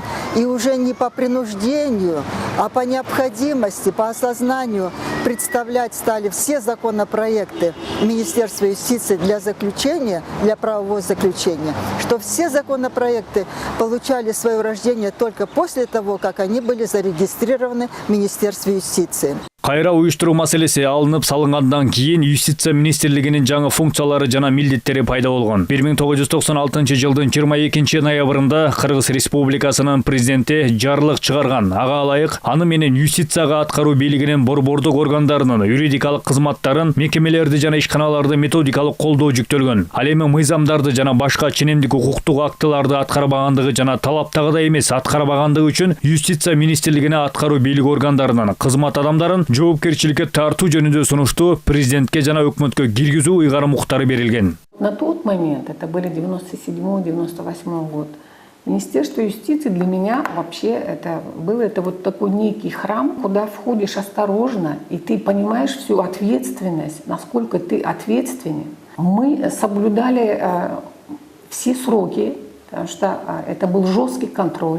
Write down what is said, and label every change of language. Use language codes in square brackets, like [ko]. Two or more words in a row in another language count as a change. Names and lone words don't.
[ru] И уже не по принуждению, а по необходимости, по осознанию представлять стали все законопроекты Министерства юстиции для заключения, для правового заключения, что все законопроекты получали свое рождение только после того, как они были зарегистрированы в Министерстве юстиции. [ky] Кайра уюштуруу маселеси алынып салынгандан кийин юстиция министрлигинин жаңы функциялары жана милдеттери пайда болгон. 1996 жылдын 22 ноябрында Кыргыз Республикасынын президенти жарлык чыгарган. Ага ылайык аны менен юстицияга аткаруу бийлигинин борбордук органдарынын юридикалык кызматтарын, мекемелерди жана ишканаларды методикалык колдоо жүктөлгөн. Ал эми мыйзамдарды жана башка ченемдик укуктук актыларды аткарбагандыгы жана талаптагыдай эмес аткарбагандыгы үчүн юстиция министрлигине аткаруу бийлик органдарынын кызмат адамдарын жоопкерчиликке тартуу жөнүндө сунушту президентке жана өкмөткө киргизүү ыйгарым укуктары берилген. [ru] На тот момент, это были 97-98 год, Министерство юстиции для меня вообще это вот такой некий храм, куда входишь осторожно, и ты понимаешь всю ответственность, насколько ты ответственен. Мы соблюдали все сроки, потому что это был жесткий контроль.